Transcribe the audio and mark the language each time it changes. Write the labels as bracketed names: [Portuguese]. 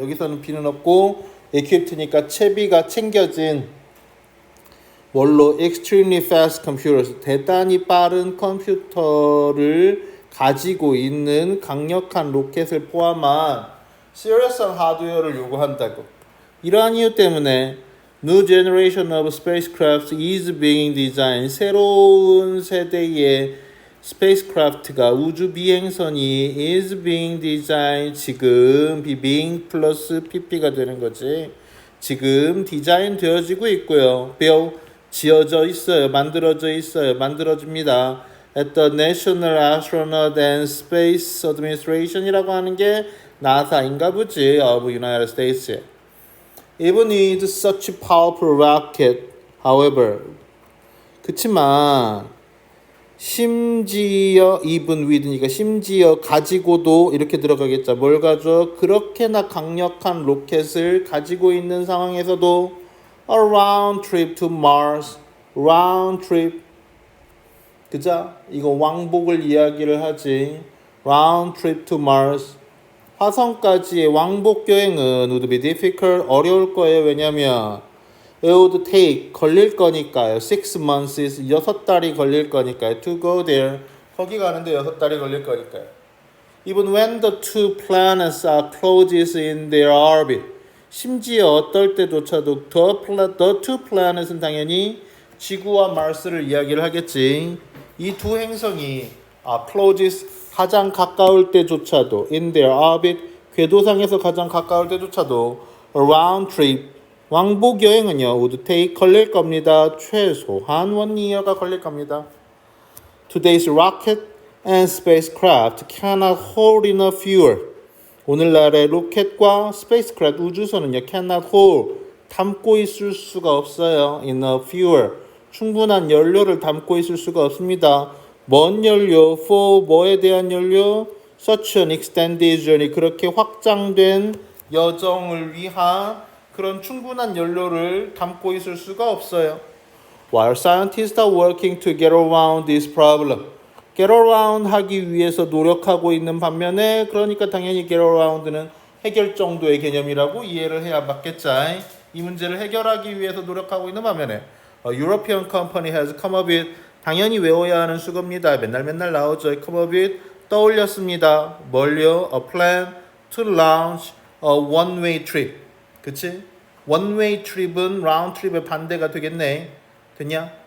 [Korean] 여기서는 be는 없고 equipped니까 채비가 챙겨진 뭘로 [English] extremely fast computers, [Korean] 대단히 빠른 컴퓨터를 가지고 있는 강력한 로켓을 포함한 serious한 하드웨어를 요구한다고. 이러한 이유 때문에 [English] New generation of spacecraft is being designed. [Korean] 새로운 세대의 spacecraft가 우주 비행선이 [English] is being designed. [Korean] 지금 being 플러스 pp가 되는 거지. 지금 디자인 되어지고 있고요. build 지어져 있어요. 만들어져 있어요. 만들어집니다. [English] at the National Astronaut and Space Administration이라고 [Korean] 하는 게 나사인가 보지 [English] of United States. Even with such powerful rocket, however, [Korean] 그치만 심지어 [English] even with니까 [Korean] 심지어 가지고도 이렇게 들어가겠죠. 뭘 가져? 그렇게나 강력한 로켓을 가지고 있는 상황에서도 [English] a round trip to Mars, round trip. [Korean] 그죠? 이거 왕복을 이야기를 하지. round trip to Mars. 화성까지의 왕복 여행은 [English] would be difficult, [Korean] 어려울 거예요. 왜냐면 [English] it would take, [Korean] 걸릴 거니까요. 6 months, 6달이 걸릴 거니까요. [English] to go there, [Korean] 거기 가는데 6달이 걸릴 거니까요. [English] Even when the two planets are closest in their orbit, [Korean] 심지어 어떨 때조차도 [English] the two planets은 [Korean] 당연히 지구와 마르스를 이야기를 하겠지. 이 두 행성이 closest, 가장 가까울 때조차도 [English] in their orbit, [Korean] 궤도상에서 가장 가까울 때조차도 around trip, 왕복 여행은요 [English] would take, [Korean] 걸릴 겁니다. 최소한 1year가 걸릴 겁니다. [English] Today's rocket and spacecraft cannot hold enough fuel. [Korean] 오늘날의 로켓과 spacecraft 우주선은요 [English] cannot hold, [Korean] 담고 있을 수가 없어요. [English] enough fuel, [Korean] 충분한 연료를 담고 있을 수가 없습니다. 뭔 연료? for 뭐에 대한 연료? [English] such an extended journey, [Korean] 그렇게 확장된 여정을 위한 그런 충분한 연료를 담고 있을 수가 없어요. [English] While scientists are working to get around this problem, [Korean] get around 하기 위해서 노력하고 있는 반면에, 그러니까 당연히 get around는 해결 정도의 개념이라고 이해를 해야 맞겠죠. 이 문제를 해결하기 위해서 노력하고 있는 반면에 [English] A European company has come up with, [Korean] 당연히 외워야 하는 수고입니다. 맨날 나오죠. come up with, 떠올렸습니다. 뭘요? [English] A plan to launch a one-way trip. [Korean] 그치? one-way trip은 round trip의 반대가 되겠네. 됐냐?